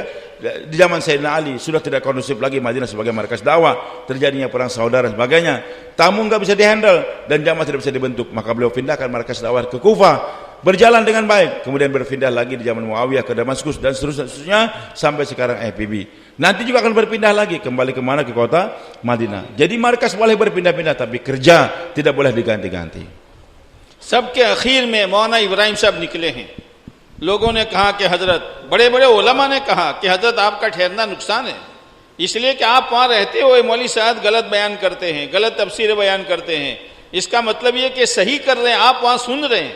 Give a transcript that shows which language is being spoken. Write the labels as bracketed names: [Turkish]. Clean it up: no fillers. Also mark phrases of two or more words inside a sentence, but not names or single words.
[Indonesian] Di zaman Sayyidina Ali sudah tidak kondusif lagi Madinah sebagai markas dakwah, terjadinya perang saudara dan sebagainya, tamu nggak bisa dihandle dan jamaah tidak bisa dibentuk, maka beliau pindahkan markas dakwah ke Kufah, berjalan dengan baik, kemudian berpindah lagi di zaman Muawiyah ke Damaskus dan seterusnya sampai sekarang IPB. Nanti juga akan berpindah lagi kembali ke mana, ke kota Madinah. Jadi markas boleh berpindah-pindah, tapi kerja tidak boleh diganti-ganti. [Hindi] सबके आखिर में मौलाना इब्राहिम साहब निकले हैं। लोगों ने कहा कि हजरत, बड़े बड़े उलमा ने कहा कि हजरत आपका ठहरना नुकसान है, इसलिए कि आप वहां रहते हुए मौलवी साहब गलत बयान करते हैं, गलत तफसीर बयान करते हैं। इसका मतलब ये कि सही कर रहे हैं, आप वहां सुन रहे हैं।